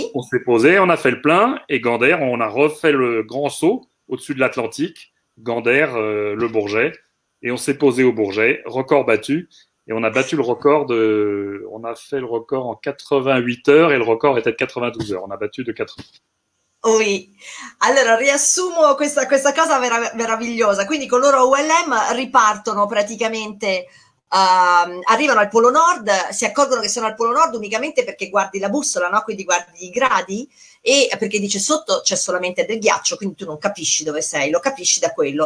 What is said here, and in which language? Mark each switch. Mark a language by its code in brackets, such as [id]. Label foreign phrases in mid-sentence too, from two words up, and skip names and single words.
[fr] On s'est posé, on a fait le plein et Gander, on a refait le grand saut au-dessus de l'Atlantique. Gander, le Bourget. Et on s'est posé au Bourget, record battu, et on a battu le record on a fait le record en 88 heures, et le record était de 92 heures. On a battu de 4 heures. Oui, [it] allora riassumo questa cosa meravigliosa. Quindi con loro ULM ripartono praticamente, arrivano al Polo Nord, si accorgono che sono al Polo Nord unicamente perché guardi la bussola, no? Quindi guardi i gradi, e perché dice sotto c'è solamente del ghiaccio, quindi tu non capisci dove sei, lo capisci da quello.